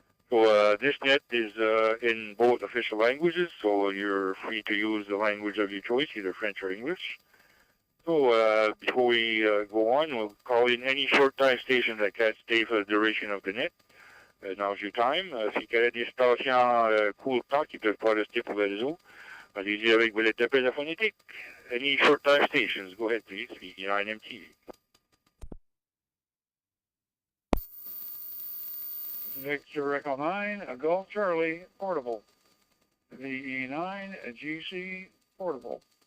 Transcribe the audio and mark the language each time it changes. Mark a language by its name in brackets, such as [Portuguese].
[English] So this net is in both official languages, so you're free to use the language of your choice, either French or English. So before we go on, we'll call in any short-time station that can stay for the duration of the net. Now's your time. [French] Si qu'il y a des stations court-temps qui peuvent pas rester pour le réseau, allez-y avec vos lettres d'appel phonétique. [English] Any short-time stations, go ahead please, VE9MTV. Victor Echo 9, Golf Charlie, portable. VE9, GC, portable.